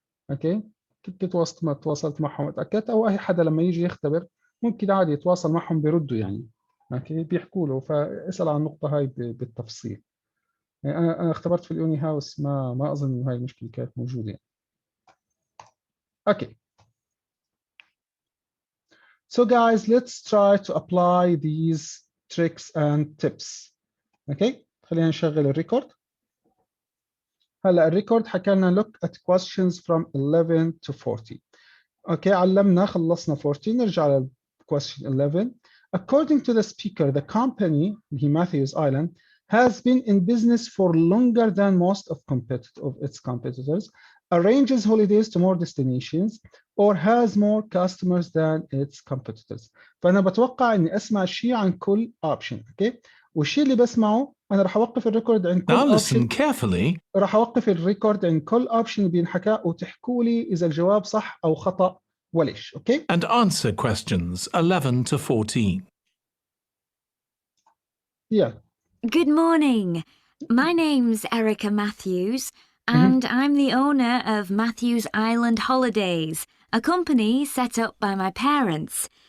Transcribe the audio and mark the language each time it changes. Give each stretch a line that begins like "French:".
Arabic: اوكي، كنت تواصلت معهم اتاكدت، او اي حدا لما يجي يختبر ممكن عادي يتواصل معهم بيردوا يعني، اوكي، بيحكوا له، فاسال عن النقطه هاي بالتفصيل. يعني انا اختبرت في اليوني هاوس، ما اظن انه هاي المشكله كانت موجوده يعني.
English: Okay so guys let's try to apply these tricks and tips.
Arabic: اوكي، خلينا نشغل الريكورد. هلا الريكورد حكى لنا
English: look at questions from 11 to 40.
Arabic: اوكي، علمنا خلصنا 40، نرجع على question 11.
English: According to the speaker, the company, Matthews Island, has been in business for longer than most of its competitors, arranges holidays to more destinations, or has more customers than its competitors.
Arabic: فأنا بتوقع إني أسمع شيء عن كل option. اوكي، والشيء اللي بسمعه أنا راح أوقف الريكورد عند كل
English: Now listen
Arabic: أوبشن.
English: carefully
Arabic: راح أوقف الريكورد عند كل أوبشن بينحكى وتحكوا لي إذا الجواب صح أو خطأ وليش. أوكي؟
English: and answer questions 11 to 14. Yeah. Good morning. My name's Erica Matthews, and I'm the owner of Matthews Island Holidays, a company set up by my parents.